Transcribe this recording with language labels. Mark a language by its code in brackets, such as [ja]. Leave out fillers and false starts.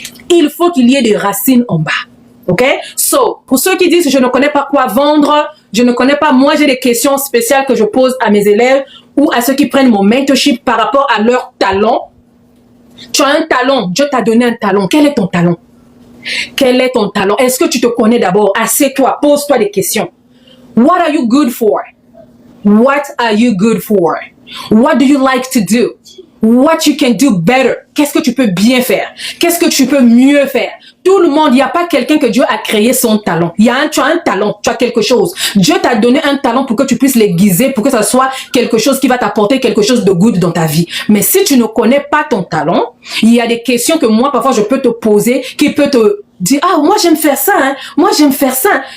[fr] Il faut qu'il y ait des racines en bas. Ok? So, pour ceux qui disent je ne connais pas quoi vendre, je ne connais pas, moi j'ai des questions spéciales que je pose à mes élèves ou à ceux qui prennent mon mentorship par rapport à leur talent. Tu as un talent, Dieu t'a donné un talent. Quel est ton talent? Quel est ton talent? Est-ce que tu te connais d'abord? Assieds-toi, pose-toi des questions. [en] What are you good for? What are you good for? What do you like to do? What you can do better? [fr] Qu'est-ce que tu peux bien faire? Qu'est-ce que tu peux mieux faire? Tout le monde, il n'y a pas quelqu'un que Dieu a créé son talent. Tu as un talent, tu as quelque chose. Dieu t'a donné un talent pour que tu puisses l'aiguiser, pour que ça soit quelque chose qui va t'apporter quelque chose de good dans ta vie. Mais si tu ne connais pas ton talent, il y a des questions que moi, parfois, je peux te poser, qui peut te dire, ah, moi, j'aime faire ça, hein. Moi, j'aime faire ça.